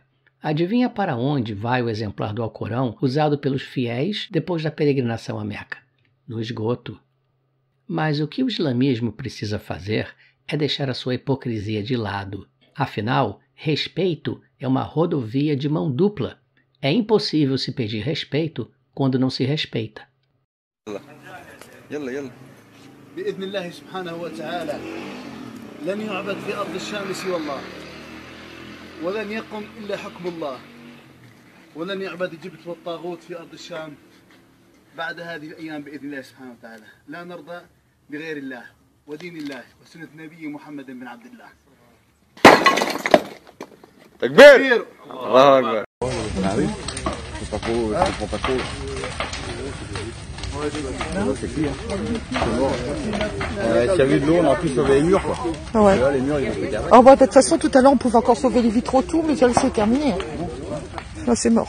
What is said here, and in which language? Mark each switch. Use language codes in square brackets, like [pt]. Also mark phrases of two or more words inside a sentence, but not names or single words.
[pt] Adivinha para onde vai o exemplar do Alcorão usado pelos fiéis depois da peregrinação a Meca? No esgoto. Mas o que o islamismo precisa fazer é deixar a sua hipocrisia de lado. Afinal, respeito é uma rodovia de mão dupla. É impossível se pedir respeito quando não se respeita. [ar] بإذن الله سبحانه وتعالى لن يعبد في أرض الشام سوى الله ولن يقم إلا حكم الله ولن يعبد الجبت والطاغوت في أرض الشام بعد هذه الأيام بإذن الله سبحانه وتعالى. لا نرضى بغير الله ودين الله وسنة نبي محمد بن عبد الله. تكبير! الله أكبر. [fr] Ah oui, c'est pas trop, je comprends pas trop. C'est cuit, hein. C'est mort. S'il y avait de l'eau, on aurait pu sauver les murs, quoi. Ouais. Là, les murs, ils ont fait carré. Oh bah, de toute façon, tout à l'heure, on pouvait encore sauver les vitraux, tout, mais là, c'est terminé. Là, c'est mort.